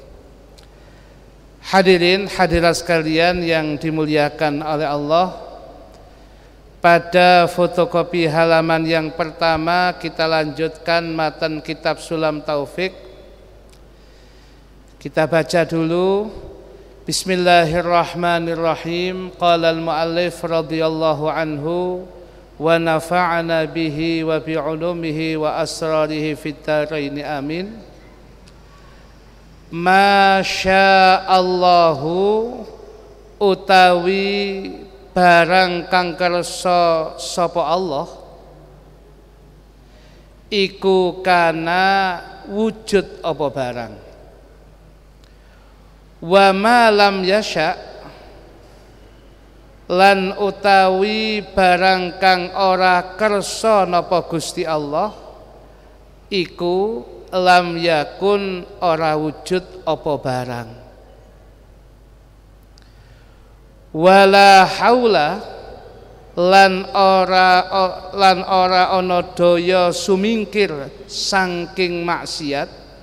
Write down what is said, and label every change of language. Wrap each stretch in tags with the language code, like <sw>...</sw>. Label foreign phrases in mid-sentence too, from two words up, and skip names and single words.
<id>Hadirin hadirat sekalian yang dimuliakan oleh Allah, pada fotokopi halaman yang pertama kita lanjutkan matan kitab Sulam Taufik. Kita baca dulu.</id> <ar>Bismillahirrahmanirrahim. قال المؤلف رضي الله عنه ونفعنا به وبعلومه وأسراره في الدارين آمين.</ar> <jv>Masyaallahu utawi barang kang kersa sapa Allah iku kana wujud apa barang.</jv> <ar>وما لم يشأ</ar> <jv>lan utawi barang kang ora kersa napa Gusti Allah iku</jv> <ar>لم يكن</ar> <jv>ora wujud apa barang.</jv> <ar>ولا حول</ar> <jv>lan ora ana daya sumingkir saking maksiat.</jv>